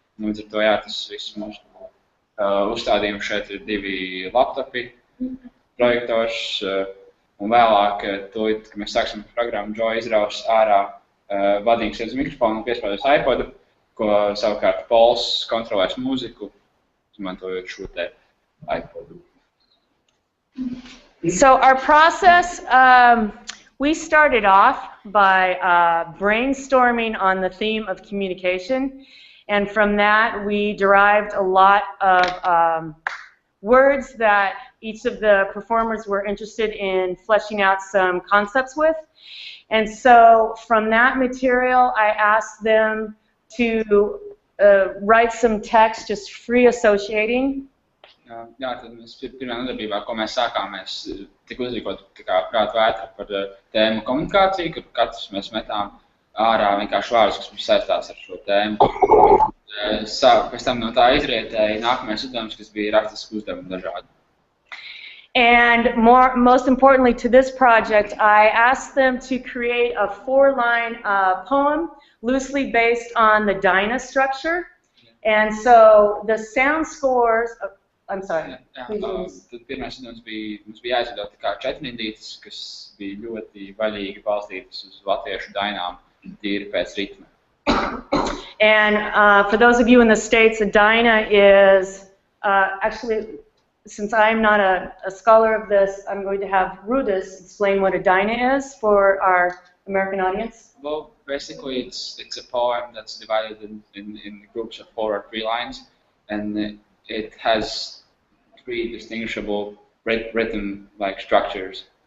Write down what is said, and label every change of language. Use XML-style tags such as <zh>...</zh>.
<lv>Līdz ar to, jā, tas viss mūsu uzstādījums šeit ir 2 laptopi, projektors, un vēlāk, tūlīt, kad mēs sāksim programmu, Joe izraus ārā vadīgs uz mikrofonu un piespēlēs iPodu, ko savukārt Pols kontrolēs mūziku, izmantojot šo te iPodu.</lv> <en>So our process, we started off by brainstorming on the theme of communication, and from that we derived a lot of words that each of the performers were interested in fleshing out some concepts with. And so from that material, I asked them to write some text, just free associating.</en> <lv>Jā, tad mēs pirmā nodarbībā, ko mēs sākām, mēs tik uzrīkot prātu vētru par tēmu komunikāciju, kur katrs mēs metām ārā vienkārši vārdus, kas mums saistās ar šo tēmu. Pēc tam no tā izrietēja nākamais uzdevums, kas bija rakstiski uzdevumi dažādi.</lv> <en>And most importantly to this project, I asked them to create a 4-line poem loosely based on the Dyna structure. And so the sound scores, I'm sorry.</en> <lv>Tad pirmais uzdevums bija, mums bija jāizveido tā kā 4 indītes, kas bija ļoti vaļīgi balstītas uz latviešu dainām, tīri pēc ritma.</lv> <en>And for those of you in the States, a Dyna is actually, since I'm not a scholar of this, I'm going to have Rudis explain what a Dyna is for our American audience. Well, basically it's a poem that's divided in groups of 4 or 3 lines, and it has 3 distinguishable rhythm-like structures.</en>